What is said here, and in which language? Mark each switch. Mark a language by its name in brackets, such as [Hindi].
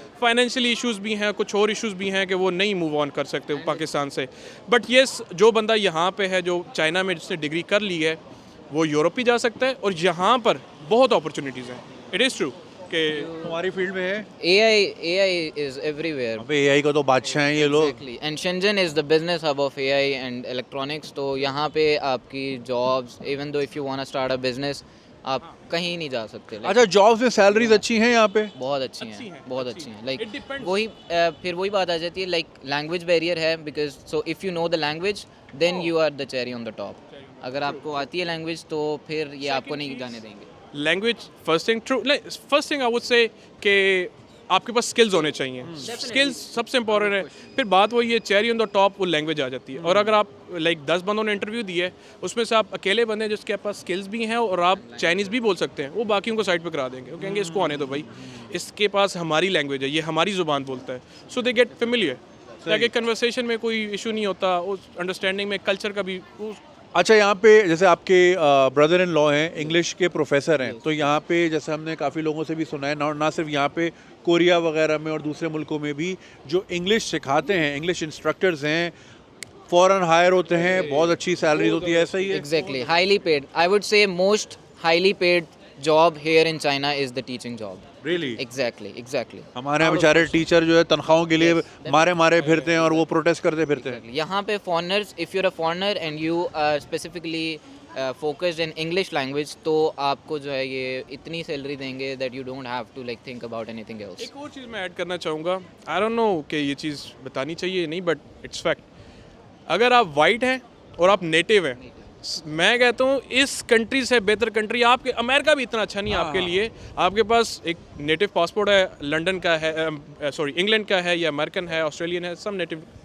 [Hindi] Financially issues भी हैं, कुछ और इश्यूज़ भी हैं कि वो नहीं मूव ऑन कर सकते पाकिस्तान से। बट येस, जो बंदा यहाँ पे है, जो चाइना में जिसने डिग्री कर ली है, वो यूरोप भी जा सकता है, और यहाँ पर बहुत अपॉर्चुनिटीज़ हैं। [English] it is true कि [Hindi] हमारी फील्ड में है [English] AI is everywhere. [Hindi] अबे AI का तो बादशाह हैं ये लोग। [English] Exactly. And Shenzhen is the business hub of AI and electronics. [Hindi] तो यहाँ पे आपकी [English] jobs, even though if you want to start a business, [Hindi] आप कहीं नहीं जा सकते। अच्छा, जॉब्स में सैलरीज अच्छी हैं यहाँ पे? बहुत अच्छी हैं, बहुत अच्छी हैं। लाइक वही फिर वही बात आ जाती है, लाइक लैंग्वेज बैरियर है, [English] Because so if you know the language then you are the cherry on the top. [Hindi] अगर आपको आती है लैंग्वेज तो फिर ये आपको नहीं जाने देंगे। [English] Language first thing, true. First thing I would say कि [Hindi] आपके पास स्किल्स होने चाहिए, स्किल्स सबसे इंपॉर्टेंट है। फिर बात वही है, चेरी ऑन द टॉप वो लैंग्वेज आ जाती है। और अगर आप लाइक 10 बंदों ने इंटरव्यू दिए है, उसमें से आप अकेले बंदे हैं जिसके पास स्किल्स भी हैं और आप चाइनीज़ भी बोल सकते हैं, वो बाकियों को साइड पे करा देंगे, वो कहेंगे इसको आने दो भाई, इसके पास हमारी लैंग्वेज है, ये हमारी ज़ुबान बोलता है, [English] so they get familiar, [Hindi] ताकि कन्वर्सेशन में कोई इशू नहीं होता, उस अंडरस्टैंडिंग में कल्चर का भी अच्छा, यहाँ पे जैसे आपके ब्रदर इन लॉ हैं, इंग्लिश के प्रोफेसर हैं, तो यहाँ पे जैसे हमने काफ़ी लोगों से भी सुना है, ना सिर्फ यहाँ पे, कोरिया वगैरह में और दूसरे मुल्कों में भी जो इंग्लिश सिखाते हैं, इंग्लिश इंस्ट्रक्टर्स हैं, फ़ौरन हायर होते हैं, बहुत अच्छी सैलरीज होती है, ऐसा ही है? [English] Exactly, highly paid. I would say most highly paid job here in China is the teaching job. Really? Exactly. [Hindi] हमारे यहाँ बेचारे टीचर जो है तनख्वाहों के लिए मारे फिरते हैं और वो प्रोटेस्ट करते फिरते हैं। यहाँ पे [English] foreigners, if you're a foreigner and you are specifically focused in English language, [Hindi] तो आपको जो है ये इतनी सैलरी देंगे [English] that you don't have to like think about anything else. [Hindi] एक और चीज़ मैं ऐड करना चाहूँगा, [English] I don't know [Hindi] कि ये चीज़ बतानी चाहिए नहीं, [English] But it's fact. [Hindi] अगर आप वाइट हैं और आप नेटिव हैं, मैं कहता हूँ इस कंट्री से बेहतर कंट्री आपके, अमेरिका भी इतना अच्छा नहीं है आपके लिए। आपके पास एक नेटिव पासपोर्ट है, लंदन का है, सॉरी इंग्लैंड का है, या अमेरिकन है, ऑस्ट्रेलियन है, सब नेटिव।